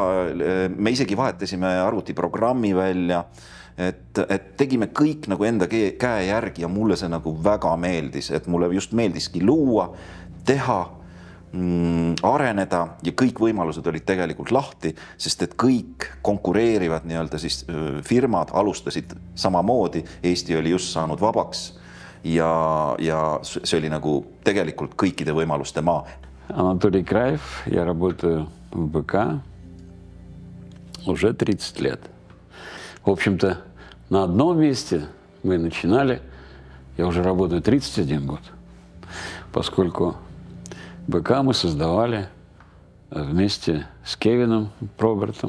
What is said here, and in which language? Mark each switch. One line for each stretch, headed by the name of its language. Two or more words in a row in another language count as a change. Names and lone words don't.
Estonian: Me isegi vahetasime arvutiprogrammi välja, et tegime kõik nagu enda käe järgi ja mulle see nagu väga meeldis, et mulle just meeldiski luua, teha, areneda ja kõik võimalused olid tegelikult lahti, sest et kõik konkureerivad nii-öelda siis firmad alustasid samamoodi. Eesti oli just saanud vabaks ja see oli nagu tegelikult kõikide võimaluste maa.
Russian: Анатолий Краев, я работаю в БК уже 30 лет. В общем-то, на одном месте мы начинали, я уже работаю 31 год, поскольку БК мы создавали вместе с Кевином Пробертом.